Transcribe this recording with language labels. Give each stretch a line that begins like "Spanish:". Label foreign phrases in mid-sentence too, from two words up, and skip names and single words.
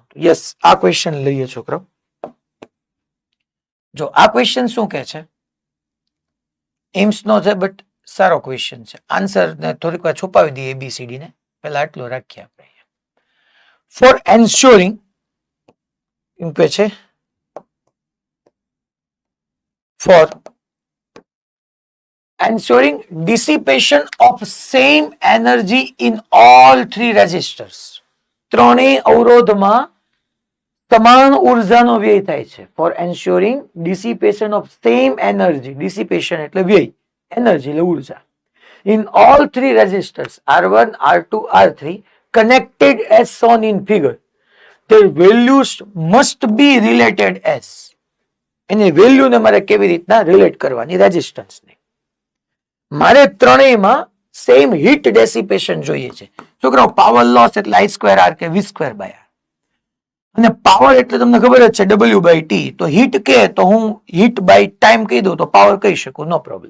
Gujarati: યસ આ ક્વેશ્ચન લઈએ છોકરો. જો આ ક્વેશ્ચન શું કે છે? એમ્સ નો છે બટ સારો ક્વેશ્ચન છે. આન્સર ને થોડીક વાર છુપાવી દઈએ એબીસીડી ને. પેલા આટલો રાખીએ આપણે.
English: for ensuring
Gujarati: એમ કે છે
English: for ensuring dissipation of same energy in all three resistors.
Gujarati: ત્રણેય અવરોધમાં સમાન ઉર્જાનો વ્યય થાય છે.
English: For ensuring dissipation of same energy.
Gujarati: Dissipation એટલે વ્યય, એનર્જી એટલે ઉર્જા.
English: In all three resistors R1, R2, R3 connected as shown in figure. Their values must be related as.
Gujarati: એની વેલ્યુ ને મારે કેવી રીતના રિલેટ કરવાની રેઝિસ્ટન્સ ને. મારે ત્રણેયમાં
English: same heat dissipation
Gujarati: જોઈએ છે. છોકરાઓ
English: power loss
Gujarati: એટલે I²R કે V²R. અને પાવર એટલે તમને ખબર જ છે W/T. તો હીટ કે તો હું
English: heat by time
Gujarati: કહી દઉં તો પાવર કહી શકું,
English: no problem.